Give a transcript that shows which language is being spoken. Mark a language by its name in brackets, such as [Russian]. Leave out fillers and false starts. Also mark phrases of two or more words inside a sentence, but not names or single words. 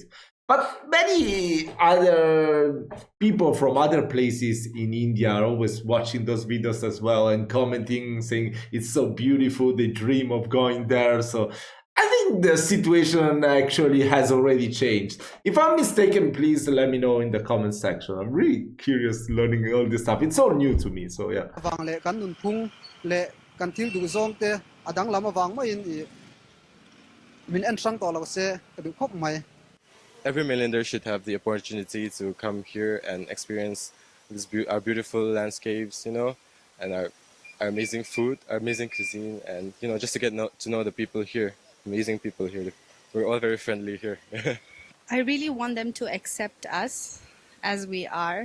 [English] But many other people from other places in India are always watching those videos as well and commenting, saying it's so beautiful, they dream of going there. So I think the situation actually has already changed. If I'm mistaken, please let me know in the comment section. I'm really curious learning all this stuff. It's all new to me, so yeah. [Mizo] wang le kan nun phung le kan thil du zong te adang lama wang ma in min en sang to lo se du khop mai [English] Every Mainlander should have the opportunity to come here and experience our beautiful landscapes, and our amazing food, our amazing cuisine, and just to get to know the people here, amazing people here. We're all very friendly here. I really want them to accept us as we are.